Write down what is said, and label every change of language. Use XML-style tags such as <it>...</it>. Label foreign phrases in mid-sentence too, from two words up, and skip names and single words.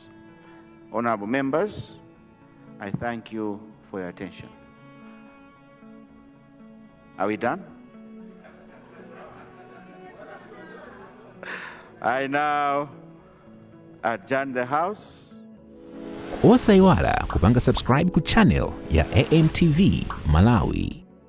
<en>Honorable members, I thank you for your attention. Are we done? I now adjourn the House.</en> <ny>Osaiwala kupanga subscribe ku channel ya AMTV Malawi.</ny>